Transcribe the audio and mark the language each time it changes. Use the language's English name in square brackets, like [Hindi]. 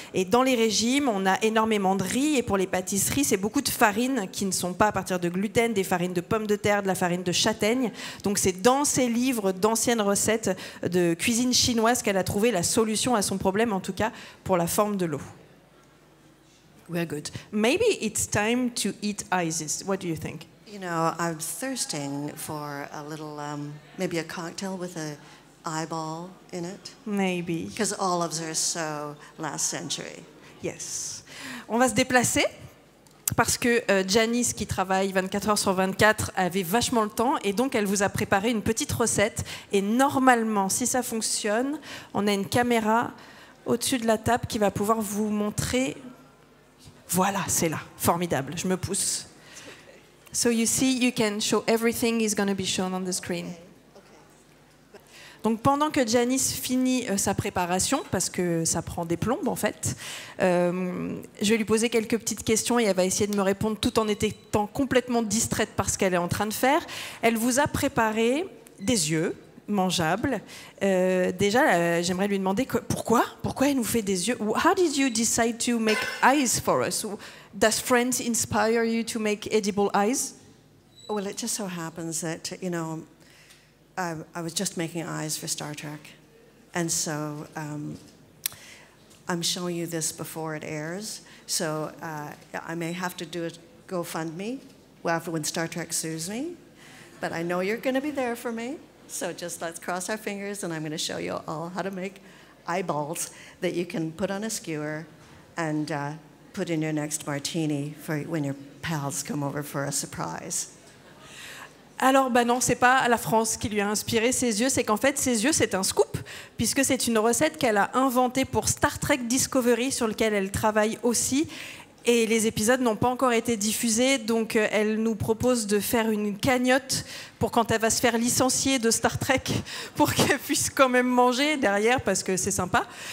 [French] Et dans les régimes, on a énormément de riz. Et pour les pâtisseries, c'est beaucoup de farines qui ne sont pas à partir de gluten, des farines de pommes de terre, de la farine de châtaigne. Donc c'est dans ces livres d'anciennes recettes de cuisine chinoise qu'elle a trouvé la solution à son problème, en tout cas pour la forme de l'eau. [English] We're good. Maybe it's time to eat Isis. What do you think? You know, I'm thirsting for a little, maybe a cocktail with a eyeball in it. Maybe. Because olives are so last century. Yes. [French] On va se déplacer parce que Janice, qui travaille 24 heures sur 24, avait vachement le temps et donc elle vous a préparé une petite recette. Et normalement, si ça fonctionne, on a une caméra au-dessus de la table qui va pouvoir vous montrer. Voilà, c'est là. Formidable. Je me pousse. [English] So you see, you can show everything is going to be shown on the screen. [French] Donc pendant que Janice finit sa préparation, parce que ça prend des plombes en fait, je vais lui poser quelques petites questions et elle va essayer de me répondre tout en étant complètement distraite par ce qu'elle est en train de faire. Elle vous a préparé des yeux mangeables. Déjà, j'aimerais lui demander pourquoi elle nous fait des yeux. [English] How did you decide to make eyes for us? Does Friends inspire you to make edible eyes? Well, it just so happens that, you know, I was just making eyes for Star Trek. And so I'm showing you this before it airs. So I may have to do a GoFundMe when Star Trek sues me. But I know you're going to be there for me. So just let's cross our fingers, and I'm going to show you all how to make eyeballs that you can put on a skewer and put in your next martini for when your pals come over for a surprise. [French] Alors, bah non, c'est pas la France qui lui a inspiré ses yeux, c'est qu'en fait, ses yeux, c'est un scoop, puisque c'est une recette qu'elle a inventée pour Star Trek Discovery, sur lequel elle travaille aussi. Et les épisodes n'ont pas encore été diffusés, donc elle nous propose de faire une cagnotte pour quand elle va se faire licencier de Star Trek, pour qu'elle puisse quand même manger derrière, parce que c'est sympa.